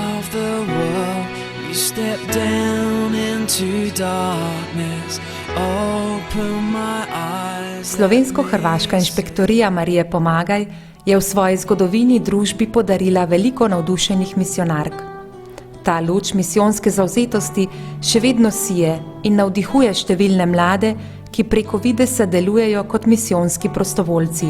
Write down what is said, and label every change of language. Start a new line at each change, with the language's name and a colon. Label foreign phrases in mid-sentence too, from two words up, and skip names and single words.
English: the world. You step down into darkness, open my eyes.
Slovenian: Slovensko-hrvaška inšpektorija Marije Pomagaj je v svoji zgodovini družbi podarila veliko navdušenih misionark. Ta luč misijonske zavzetosti še vedno sije in navdihuje številne mlade, ki preko videza delujejo kot misijonski prostovoljci.